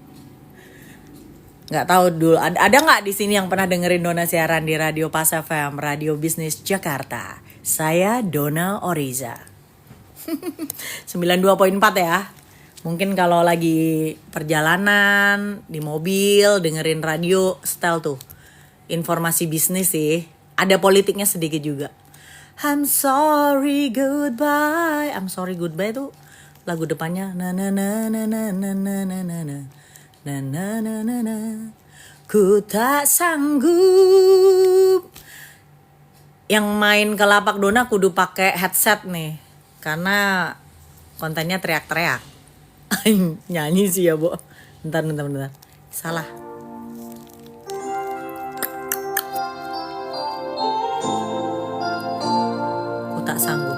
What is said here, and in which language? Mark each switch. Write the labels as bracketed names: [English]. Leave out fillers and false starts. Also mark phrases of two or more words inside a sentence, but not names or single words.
[Indonesian] Nggak tahu dulu ada nggak di sini yang pernah dengerin Dona siaran di Radio Pas FM, Radio Bisnis Jakarta. Saya Dona Oriza. 92.4 ya. Mungkin kalau lagi perjalanan, di mobil, dengerin radio, style tuh. Informasi bisnis sih. Ada politiknya sedikit juga. [English] I'm sorry goodbye. I'm sorry goodbye [Indonesian] tuh lagu depannya. Na na na na na na na na na na na na na na na. Ku tak sanggup. Yang main ke Lapak Dona kudu pakai headset nih. Karena kontennya teriak-teriak. Nyanyi sih ya, Bo. Bentar. Salah. Aku tak sanggup.